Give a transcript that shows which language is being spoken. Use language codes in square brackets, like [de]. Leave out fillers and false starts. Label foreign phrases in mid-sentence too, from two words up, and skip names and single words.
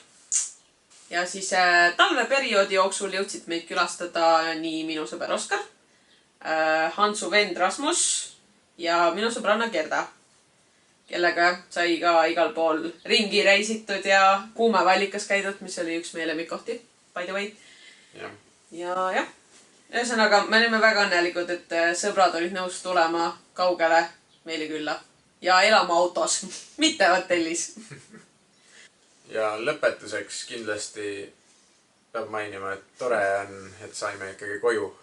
[et] Ja siis talveperioodi jooksul jõudsid meid külastada nii minu sõber Oskar, Hansu vend Rasmus ja minu sõbranna Gerda, kellega sai ka igal pool ringi reisitud ja kuumevallikas käidud, mis oli üks meie lemmikkohti, [en] by the way. [et] Ja jah, ühesõnaga me olime väga õnnelikud, et sõbrad olid nõus tulema kaugele meile külla ja elama autos, mitte hotellis. Ja lõpetuseks kindlasti peab mainima, et tore on, et saime ikkagi koju.